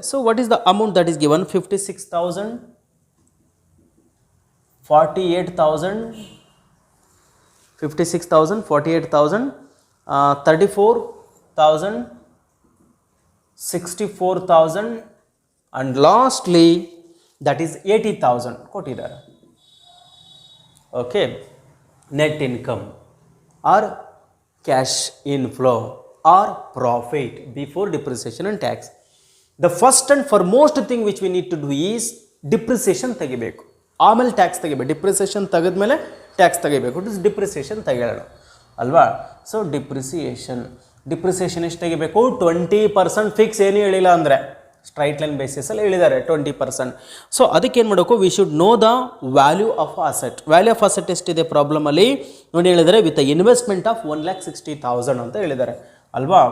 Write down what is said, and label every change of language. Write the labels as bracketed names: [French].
[English] So what is the amount that is given? 56,000, 48,000, 56,000, 48,000, 34,000, 64,000 and lastly that is 80,000 [Kannada] ಕೊಟ್ಟಿದ್ದಾರೆ. [English] Okay, net income or cash inflow or profit before depreciation and tax. The first and foremost thing which we need to do is depreciation [Kannada] ತೆಗಿಬೇಕು, ಆಮೇಲೆ tax ತೆಗಿಬೇಕು. Depreciation ತೆಗೆದ್ಮೇಲೆ tax ತೆಗಿಬೇಕು. [English] it is depreciation [Kannada] ತೆಗೆಯೋಣ ಅಲ್ವಾ. So depreciation ಎಷ್ಟು ತೆಗಿಬೇಕು? 20% fix ಏನು ಹೇಳಿಲ್ಲ ಅಂದರೆ, ಸ್ಟ್ರೈಟ್ ಲೈನ್ ಬೇಸಿಸಲ್ಲಿ ಹೇಳಿದ್ದಾರೆ 20%. ಸೊ ಅದಕ್ಕೆ ಏನು ಮಾಡಬೇಕು? [English] We should know the value of asset. Value of asset [Kannada] ಎಷ್ಟಿದೆ ಪ್ರಾಬ್ಲಮಲ್ಲಿ ನೋಡಿ ಹೇಳಿದ್ದಾರೆ, [English] with investment of 1,60,000 [Kannada] ಅಂತ ಹೇಳಿದ್ದಾರೆ ಅಲ್ವಾ.